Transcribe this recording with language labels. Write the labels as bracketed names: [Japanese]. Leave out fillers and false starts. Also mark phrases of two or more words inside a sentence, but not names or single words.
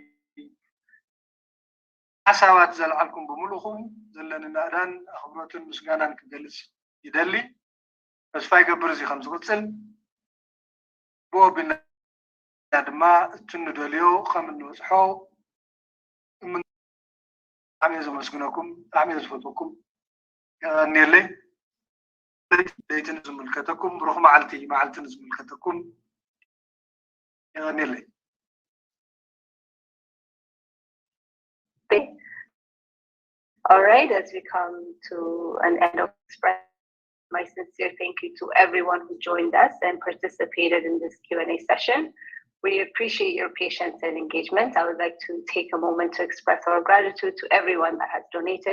[Tigrinya] ሓሳባት ዘለዓልኩም ብምሉኹም ዘለኒ ናእዳን ኣኽብሮትን ምስጋናን ክገልጽ ይደሊ ተስፋ ይገብር እዚ ከም ዝቕፅል ብኦ ቢልና ድማ እቲ ንደልዮ ከም እንበፅሖ ብጣዕሚ እየ ዘመስግነኩም ብጣዕሚ እየ ዝፈትወኩም የቐኒየለይ ለይትን ዝምልከተኩም ብሩኽ መዓልትን ዝምልከተኩም የቐኒየለይ [English] All right, as we come to an end of express my sincere thank you to everyone who joined us and participated in this Q&A session. We appreciate your patience and engagement. I would like to take a moment to express our gratitude to everyone that has donated.